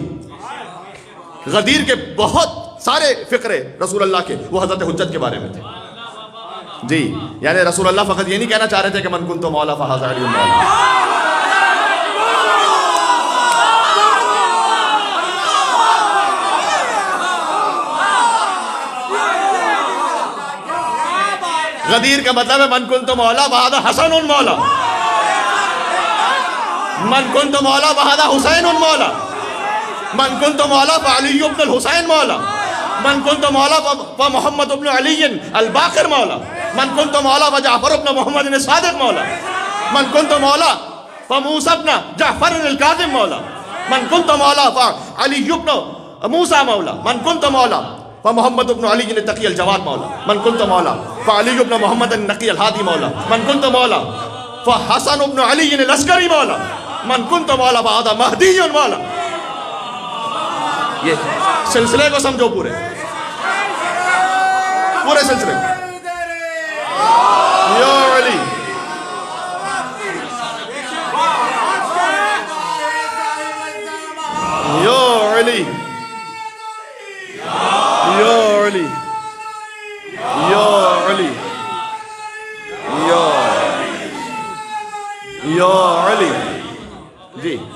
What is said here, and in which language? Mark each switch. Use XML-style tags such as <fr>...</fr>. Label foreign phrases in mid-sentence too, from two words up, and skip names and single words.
<ur>غدیر کے بہت سارے فقرے رسول اللہ کے وہ حضرت حجت کے بارے میں تھے جی، یعنی رسول اللہ فقط یہ نہیں کہنا چاہ رہے تھے کہ</ur> <ar>من کنت مولا فہذا علی مولا۔</ar> <ur>غدیر کا مطلب ہے</ur> <ar>من کنت مولا فہذا حسن مولا، من کنت مولا فہذا حسین مولا، من کنت مولا فعلی بن الحسین مولا، من کنت مولا فمحمد بن علی الباقر مولا، من کنت مولا فجعفر بن محمد الصادق مولا، من کنت مولا فموسى بن جعفر الكاظم مولا، من کنت مولا فعلی بن موسى مولا، من کنت مولا فمحمد بن علی التقی الجواد مولا، من کنت مولا فعلی بن محمد النقی الہادی مولا، من کنت مولا فحسن بن علی العسکری مولا، من کنت مولا فہذا مہدی مولا۔</ar> <ur>یہ سلسلے کو سمجھو، پورے سلسلے</ur> <ar>یا علی، یا علی، یا علی، یا علی، یا علی</ar> <ur>جی۔</ur>